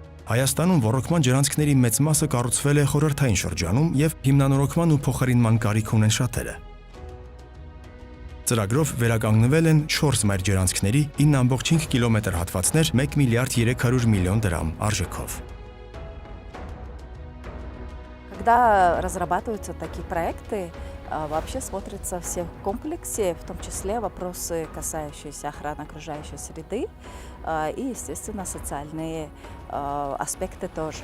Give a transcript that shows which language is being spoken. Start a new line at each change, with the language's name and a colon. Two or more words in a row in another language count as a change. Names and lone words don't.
Armenian: Հայաստանում ոռոգման ջրանցքների մեծ մասը կառուցվել է խորհրդային շրջանում եւ հիմնանորոգման ու փոխարինման կարիք ունեն շատերը։ Ծրագրով վերականգնվել են 4 մայր ջրանցքների 9.5 կիլոմետր հատվածներ 1 միլիարդ 300 միլիոն դրամ արժեքով։
Russian: Когда разрабатываются такие проекты, вообще смотрятся все в комплексе, в том числе вопросы, касающиеся охраны окружающей среды и, естественно, социальные аспекты тоже.